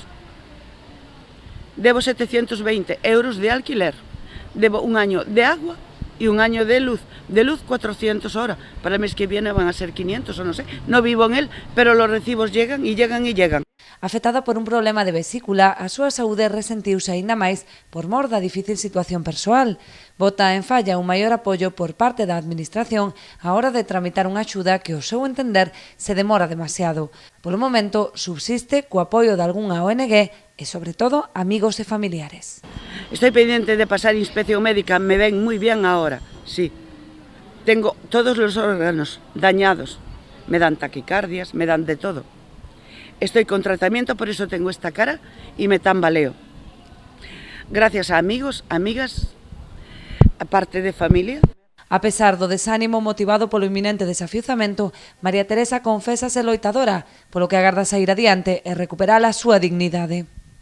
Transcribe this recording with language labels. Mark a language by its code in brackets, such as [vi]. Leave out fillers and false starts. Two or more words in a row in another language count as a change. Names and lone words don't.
[es] Debo 720 euros de alquiler, debo un año de agua y un año de luz 400 horas. Para el mes que viene van a ser 500 o no sé, no vivo en él, pero los recibos llegan y llegan y llegan. [gl] Afectada por un problema de vesícula, a súa saúde resentiuse aínda máis por mor da difícil situación persoal. Bota en falla un maior apoio por parte da Administración á hora de tramitar unha axuda que, ao seu entender, se demora demasiado. Polo momento, subsiste co apoio de algunha ONG e, sobre todo, amigos e familiares. [es] Estoy pendiente de pasar inspección médica, me ven muy bien ahora, sí. Tengo todos los órganos dañados, me dan taquicardias, me dan de todo. Estoy con tratamiento, por eso tengo esta cara y me tambaleo. Gracias a amigos, amigas, aparte de familia. [gl] A pesar do desánimo motivado polo inminente desafiuzamento, María Teresa confésase loitadora, polo que agarda saír adiante e recuperar a súa dignidade.